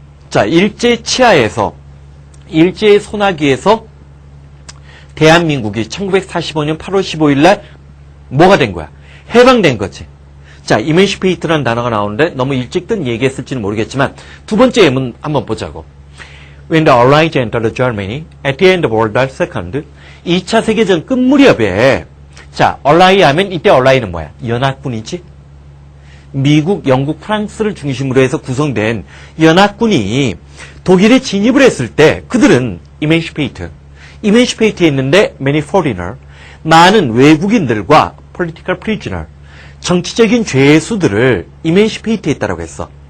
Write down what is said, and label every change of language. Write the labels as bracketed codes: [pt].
[ko] 자, 일제 치하에서, 일제의 소나기에서 대한민국이 1945년 8월 15일 날 뭐가 된 거야? 해방된 거지. 자, emancipate라는 단어가 나오는데 너무 일찍 든 얘기했을지는 모르겠지만, 두 번째 예문 한번 보자고. [en] When the Allies entered Germany at the end of World War II, [ko] 2차 세계전 끝 무렵에, 자, Allies 하면 이때 Allies는 뭐야? 연합군이지? 미국, 영국, 프랑스를 중심으로 해서 구성된 연합군이 독일에 진입을 했을 때 그들은 이맨시페이트 했는데 many foreigner, 많은 외국인들과 political prisoner, 정치적인 죄수들을 이맨시페이트 했다라고 했어.